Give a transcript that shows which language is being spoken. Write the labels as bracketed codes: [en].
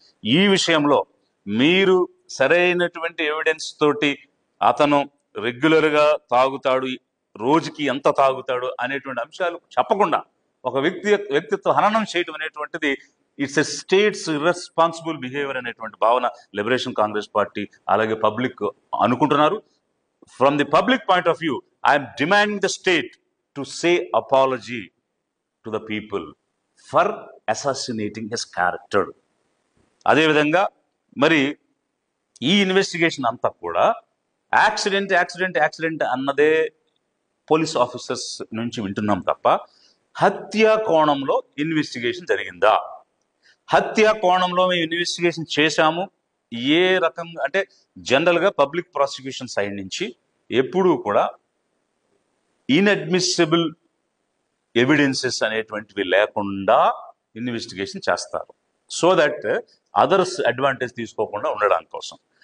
[te] ఈ విషయంలో మీరు సరైనటువంటి ఎవిడెన్స్ తోటి అతను రెగ్యులర్గా తాగుతాడు, రోజుకి ఎంత తాగుతాడు అనేటువంటి అంశాలు చెప్పకుండా ఒక వ్యక్తిత్వ హననం చేయడం అనేటువంటిది [en] it's a states irresponsible behaviour [te] అనేటువంటి భావన లిబరేషన్ కాంగ్రెస్ పార్టీ అలాగే పబ్లిక్ అనుకుంటున్నారు. [en] From the public point of view, I am demanding the state to say apology to the people for assassinating his character. [te] అదేవిధంగా మరి ఈ ఇన్వెస్టిగేషన్ అంతా కూడా యాక్సిడెంట్ అన్నదే పోలీస్ ఆఫీసర్స్ నుంచి వింటున్నాం తప్ప హత్యా కోణంలో ఇన్వెస్టిగేషన్ జరిగిందా? హత్యా కోణంలో మేము ఇన్వెస్టిగేషన్ చేశాము. ఏ రకంగా అంటే జనరల్గా పబ్లిక్ ప్రాసిక్యూషన్ సైడ్ నుంచి ఎప్పుడూ కూడా ఇన్అడ్మిసిబుల్ ఎవిడెన్సెస్ అనేటువంటివి లేకుండా ఇన్వెస్టిగేషన్ చేస్తారు, [en] so that others advantage [te] తీసుకోకుండా ఉండడం కోసం.